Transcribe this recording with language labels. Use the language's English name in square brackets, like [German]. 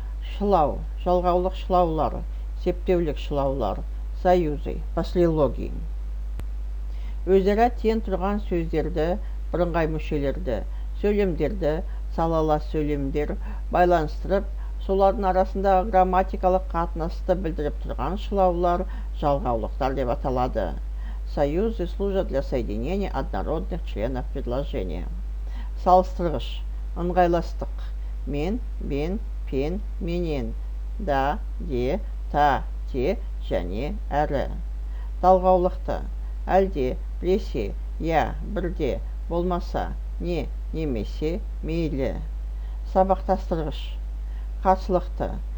[Kazakh] шылау, жалғаулық шылаулар, септеулік шылаулар, [Russian] союзы, послелогии. [Kazakh] Өзара тең тұрған сөздерді, бірыңғай мүшелерді, сөйлемдерді, салалас сөйлемдер байланыстырып, солардың арасындағы грамматикалық қатынасты білдіріп тұрған шылаулар жалғаулықтар деп аталады. [Russian] Союзы служат для соединения однородных членов предложения. [Kazakh] Салыстырғыш, ыңғайластық. Мен, бен, пен, менен, да, де, та, те және әрі. Талғаулықты. Әлде, біресе, я, бірде, болмаса, не, немесе, мейлі. Сабақтастырғыш. Қарсылықты.